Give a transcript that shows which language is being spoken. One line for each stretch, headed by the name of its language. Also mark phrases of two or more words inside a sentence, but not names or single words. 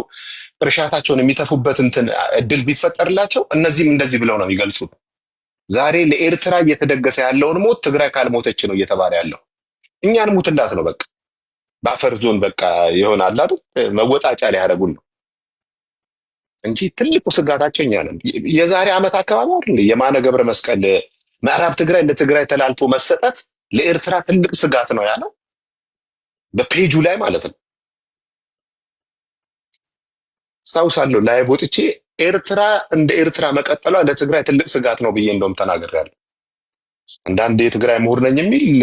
Amharic: እርሻታቸውን የሚተፉበት እንትን እድል ቢፈጠርላቸው እነዚህም እንደዚህ ብለው ነው የሚገልጹት። ዛሬ ለኤርትራ እየተደገሰ ያለውን ሞት ትግራይ ካልሞተች ነው እየተባለ ያለው። እኛን ሙትላት ነው በቃ በአፈር ዞን በቃ ይሆናል አይደል መወጣጫ ሊያደርጉን ነው እንጂ ትልቁ ስጋታቸው እኛ ነን። የዛሬ ዓመት አካባቢ አይደል የማነ ገብረ መስቀል ምዕራብ ትግራይ ለትግራይ ተላልፎ መሰጠት ለኤርትራ ትልቅ ስጋት ነው ያለው በፔጁ ላይ ማለት ነው። አስታውሳለሁ ላይ ወጥቼ ኤርትራ እንደ ኤርትራ መቀጠሏ ለትግራይ ትልቅ ስጋት ነው ብዬ እንደውም ተናግሬያለሁ። አንዳንድ የትግራይ ምሁር ነኝ የሚል